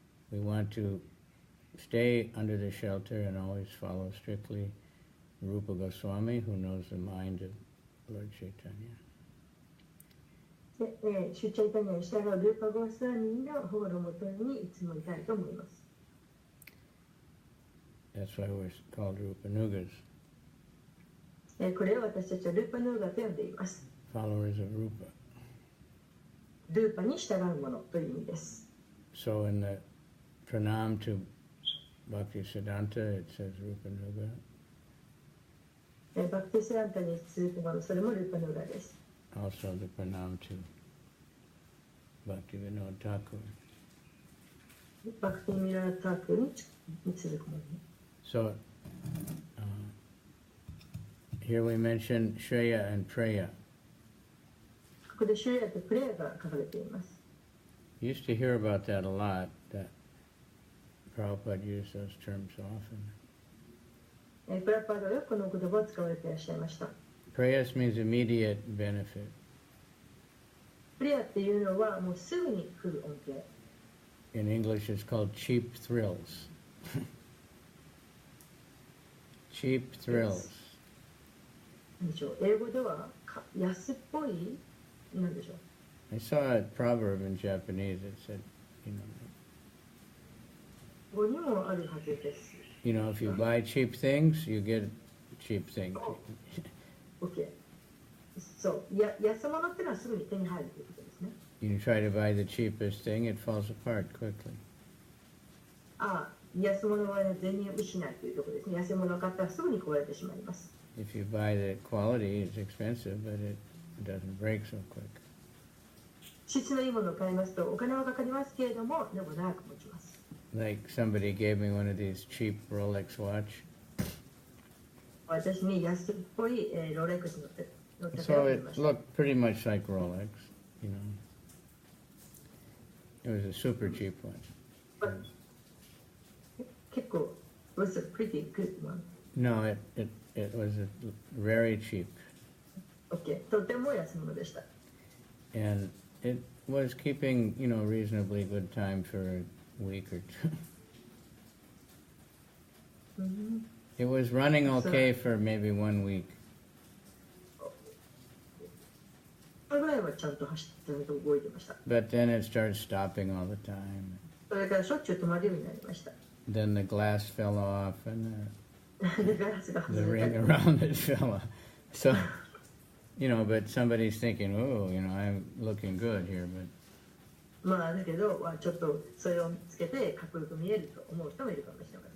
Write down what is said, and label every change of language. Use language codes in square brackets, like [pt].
[en] We want to stay under the shelter and always follow strictly Rupa Goswami, who knows the mind of Lord Chaitanya. [ja] 主チャイタニアに従うルーパゴースワミの保護のもとにいつもいたいと思います。 [en] That's why we're called Rupa Nugas. [ja] これを私たちはルーパヌーガと呼んでいます。 [en] Followers of Rupa. [ja] ルーパに従うものという意味です。 [en] So in the pranam to Bhaktisiddhanta, it says Rupa Nuga. [ja] バクティスランタに続くもの、それもルーパヌーガです。 [en] Also the pranam to Bhaktivinoda Thakur. [ja] バクティミラータークに続くもの。 [en] So here we mention Sreya and Preya. [ja] ここでシュレヤとプレイヤが書かれています。 [en] You used to hear about that a lot, that Prabhupada used those terms often. [ja] プラパードはよくこの言葉を使われていらっしゃいました。 [en] Prayas means immediate benefit. [ja] プレイヤっていうのはもうすぐに来る恩恵。 [en] In English it's called cheap thrills. Cheap thrills. [ja] 何でしょう、英語では安っぽい、何でしょう。 [en] I saw a proverb in Japanese that said, [ja] ここにもあるはずです。 [en] if you buy cheap things, you get cheap things. OK。 [ja] そう、安物っていうのはすぐに手に入るということですね。 [en] You try to buy the cheapest thing, it falls apart quickly. [ja] ああ、安物は全然失いというところですね。安物を買ったらすぐに壊れてしまいます。 [en] If you buy the quality, it's expensive, but it doesn't break so quick. [ja] 質のいいものを買いますとお金はかかりますけれども、でも長く持ちます。 [en] Like somebody gave me one of these cheap Rolex watch. [ja] 私に安っぽいロレックスの手 [en] So it looked pretty much like Rolex, It was a super cheap one. 結構 was a pretty good one. No, it was very cheap. [ja] OK、とても安物でした。 [en] And it was keeping, reasonably good time for a week or two. It was running okay for maybe 1 week. [ja] それぐらいはちゃんと走って動いてました。 [en] But then it started stopping all the time. [ja] それからしょっちゅう止まるようになりました。 [en] Then the glass fell off and [ja] ガラスが [en] the [ja] 外れ [en] ring [ja] た。 [en] around it fell off. So, but somebody's thinking, oh, I'm looking good here, but [ja] まあだけど、ちょっとそれをつけてかっこよく見えると思う人もいるかもしれません。